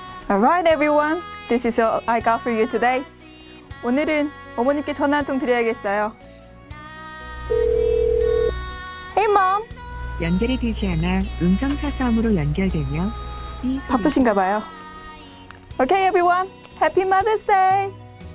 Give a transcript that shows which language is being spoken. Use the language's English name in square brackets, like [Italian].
[English] Alright everyone, this is all I got for you today. [Korean] 오늘은 어머님께 전화 한 통 드려야겠어요. [English] Hey mom. [Korean] 연결이 되지 않아 음성 사서함으로 연결되며 바쁘신가 봐요. [English] Okay everyone, Happy Mother's Day.